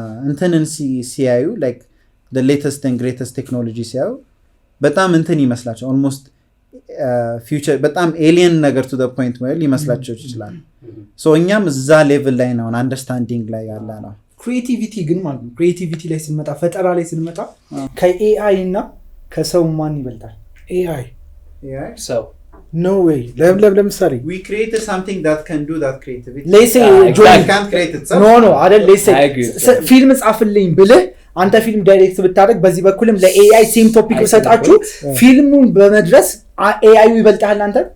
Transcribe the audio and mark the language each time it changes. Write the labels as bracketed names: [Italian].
[Amharic] እንትንን ሲያዩ [English] like the latest and greatest technology [Amharic] ሲያዩ በጣም እንትን ይመስላቸው almost future በጣም alien ነገር [English] to the point where [Amharic] ይመስላቸው ይችላል so እኛም እዛ ሌቭል ላይ ነው አንደርስታንዲንግ ላይ ያለ ነው ክሪኤቲቪቲ ግን ማለት ነው ክሪኤቲቪቲ ላይ ስንመጣ ፈጠራ ላይ ስንመጣ ከኤአይ እና ከሰው ማን ይበልጣል AI [English] so no way ለምሳሌ we created something that can do that creativity let's say Johnny can't create itself [Amharic] no አይደል [English] let's say [Amharic] ፊልም ጻፍልኝ ብለህ አንተ ፊልም ዳይሬክት ብታደርግ በዚህ በኩልም ለኤአይ ሴም ቶፒክ ሰጣችሁ ፊልሙን በመድረስ ኤአይ ይበልጣል አንተ